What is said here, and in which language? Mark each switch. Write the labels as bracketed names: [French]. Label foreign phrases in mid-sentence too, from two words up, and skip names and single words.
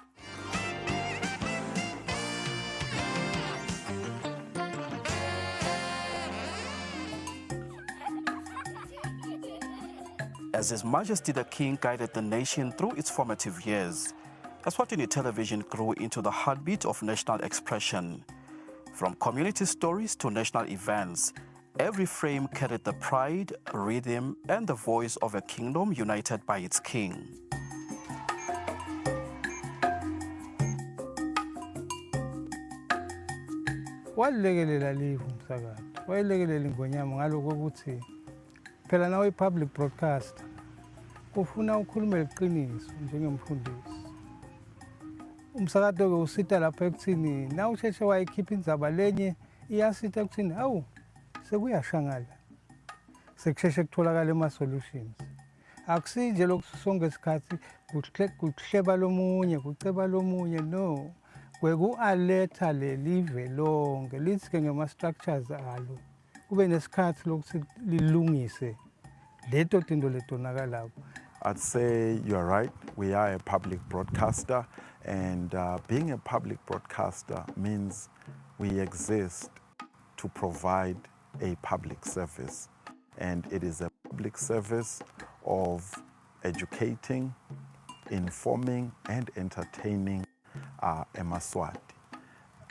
[English] As His Majesty the King guided the nation through its formative years, Eswatini television grew into the heartbeat of national expression. From community stories to national events, every frame carried the pride, rhythm, and the voice of a kingdom united by its king. [Swati] Walekelela live umsakazo. Walekelela ingonyama ngaloko ukuthi phela nawe i- [English] public broadcaster [Swati] ufuna ukhulume iqiniso njengemfundisi. Umsakazo-ke usita lapha ekuthini na usheshe wayikhipha indzaba lenye iyasita ekuthini awu sekuyashangala sekusheshe kutholakala ama-solutions. Akusinje lokhu sonke isikhathi kuhleba lomunye kuceba lomunye no. Kweku-aletha lelive lonke lithi-ke ngema-structures alo kube nesikhathi lokuthi lilungise leto tinto letonakalayo. [English] I'd say you're right. We are a public broadcaster, and being a public broadcaster means we exist to provide a public service. And it is a public service of educating, informing, and entertaining Maswati.